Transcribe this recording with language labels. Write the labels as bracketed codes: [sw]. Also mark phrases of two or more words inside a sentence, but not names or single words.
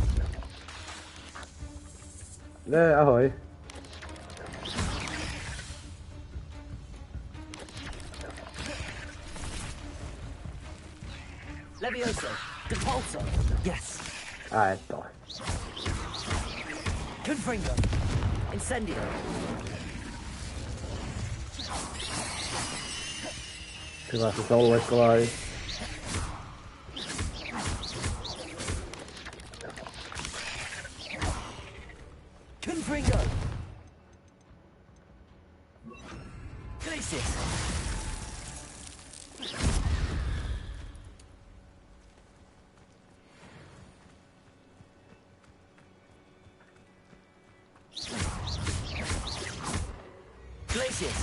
[cs] Ne, ahoj. Levioso. Compulso. Yes. A je to. Confringo. Incendio. Ty vás to celou lekovaj. Confringo. Glacius. Glacius.